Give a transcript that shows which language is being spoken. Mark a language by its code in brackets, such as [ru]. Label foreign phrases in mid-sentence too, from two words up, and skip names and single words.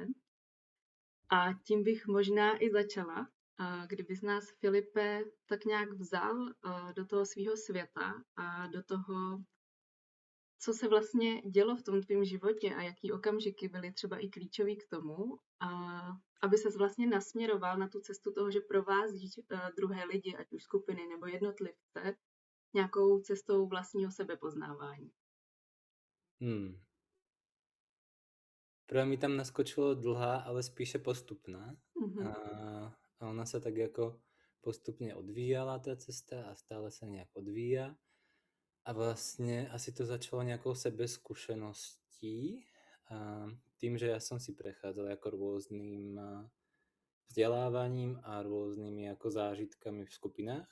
[cs] A tím bych možná i začala, kdybys nás, Filipe, tak nějak vzal do toho svého světa a do toho, co se vlastně dělo v tom tvém životě a jaký okamžiky byly třeba i klíčový k tomu, aby ses vlastně nasměroval na tu cestu toho, že provázíš druhé lidi, ať už skupiny nebo jednotlivce, nějakou cestou vlastního sebepoznávání. [sk] Prvé mi tam naskočilo dlhá, ale spíše postupná. Mhm. A ona sa tak ako postupne odvíjala tá cesta a stále sa nejak odvíja. A vlastne asi to začalo nejakou sebeskúseností. Tým, že ja som si prechádzal ako rôznym vzdelávaním a rôznymi ako zážitkami v skupinách.